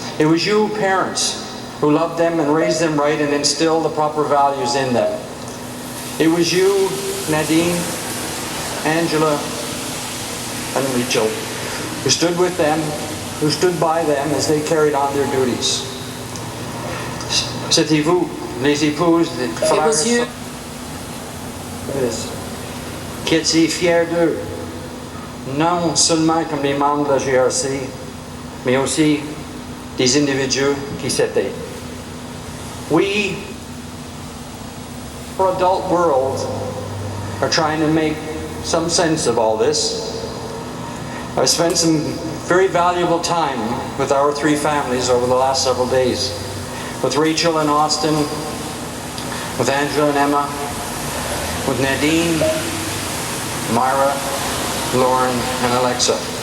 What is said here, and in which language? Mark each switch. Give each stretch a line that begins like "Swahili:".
English: It was you, parents, who loved them and raised them right and instilled the proper values in them. It was you, Nadine, Angela, and Rachel, who stood with them, who stood by them as they carried on their duties.
French: C'était vous, les épouses, les frères,
English: It was you.
French: qui étiez fiers d'eux, non seulement comme des membres de la GRC, mais aussi des individus qui s'étaient.
English: We, our adult world, are trying to make some sense of all this. I've spent some very valuable time with our three families over the last several days. With Rachel and Austin, with Angela and Emma, with Nadine, Myra, Lauren, and Alexa.